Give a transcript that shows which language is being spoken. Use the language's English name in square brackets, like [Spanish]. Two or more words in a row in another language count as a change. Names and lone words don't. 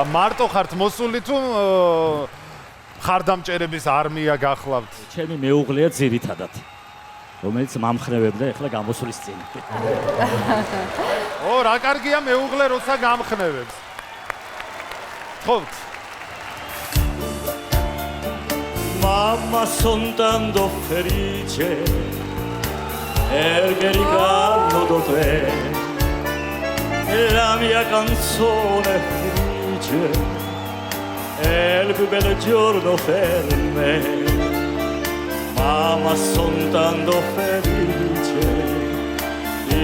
[Georgian] მარტო ხართ მოსული თუ ხარდამჭერების არმია გახლავთ? ჩემი მეუღლეა ძირითადად, რომელიც მამხნევებდა ეხლა გამოსulis წინ. ო, რა კარგია მეუღლე როცა გამხნევებს. ხოვთ. [Italian] Mamma son tanto felice perché ricordo di te la mia canzone felice è il più bello giorno per me Mamma son tanto felice